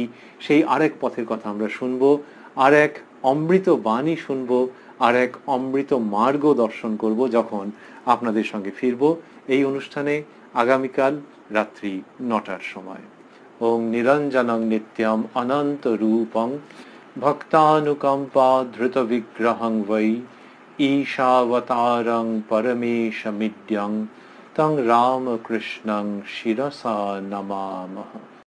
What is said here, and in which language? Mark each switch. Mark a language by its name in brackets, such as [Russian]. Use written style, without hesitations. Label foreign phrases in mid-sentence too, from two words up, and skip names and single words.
[Bangla] সেই আরেক পথের কথা আমরা শুনবো, আর এক অমৃত বাণী শুনবো, আর এক অমৃত মার্গ দর্শন করব যখন আপনাদের সঙ্গে ফিরবো এই অনুষ্ঠানে আগামীকাল রাত্রি 9টার সময়। [Sanskrit] ওং নিরঞ্জনং নিত্যম অনন্ত রূপং ভক্তানুকম্পা ধৃত বিগ্রহং বৈ ঈশাবতারং পরমেশমিদ্যং তং রামকৃষ্ণং শিরসা নমামহ।